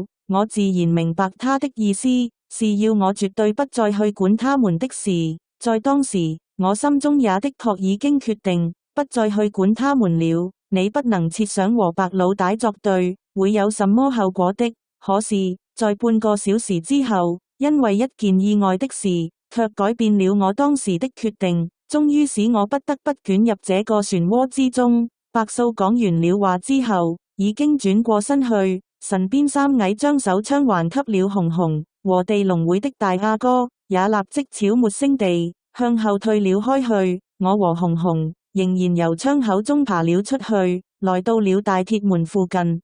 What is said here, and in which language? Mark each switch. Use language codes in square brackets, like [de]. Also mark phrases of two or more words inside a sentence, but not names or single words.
[zh] 我自然明白他的意思，是要我絕對不再去管他們的事。在當時，我心中也的確已經決定不再去管他們了。你不能設想和白老大作對會有什麼後果的。可是，在半個小時之後，因為一件意外的事，卻改變了我當時的決定，終於使我不得不捲入這個漩渦之中。白素講完了話之後，已經轉過身去。神邊三矮將手槍還給了紅紅，和地龍會的大阿哥也立即悄沒聲地向後退了開去。我和紅紅仍然由窗口中爬了出去，來到了大鐵門附近。